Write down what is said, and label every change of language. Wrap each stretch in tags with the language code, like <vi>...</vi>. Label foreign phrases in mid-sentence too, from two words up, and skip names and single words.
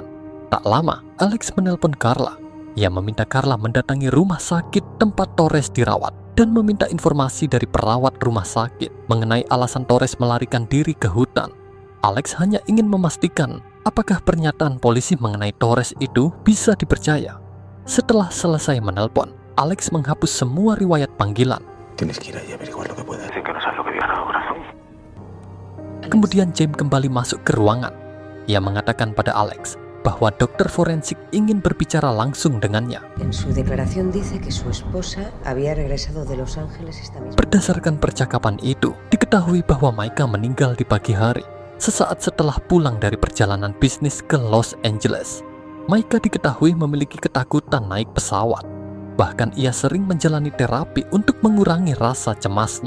<id>Tak lama, Alex menelpon Carla. Ia meminta Carla mendatangi rumah sakit tempat Torres dirawat dan meminta informasi dari perawat rumah sakit mengenai alasan Torres melarikan diri ke hutan. Alex hanya ingin memastikan apakah pernyataan polisi mengenai Torres itu bisa dipercaya. Setelah selesai menelpon, Alex menghapus semua riwayat panggilan.</id> <es>Tienes que ir ahí a averiguar lo que puedas. Dicen que no sabes lo que digan ahora, ¿no?</es> <id>Kemudian James kembali masuk ke ruangan. Ia mengatakan pada Alex bahwa dokter forensik ingin berbicara langsung dengannya.</id> <es>En su declaración dice que su esposa había regresado de Los Ángeles esta misma.</es> <id>Berdasarkan percakapan itu, diketahui bahwa Maika meninggal di pagi hari, sesaat setelah pulang dari perjalanan bisnis ke Los Angeles. Maika diketahui memiliki ketakutan naik pesawat. Bahkan ia sering menjalani terapi untuk mengurangi rasa cemasnya.</id>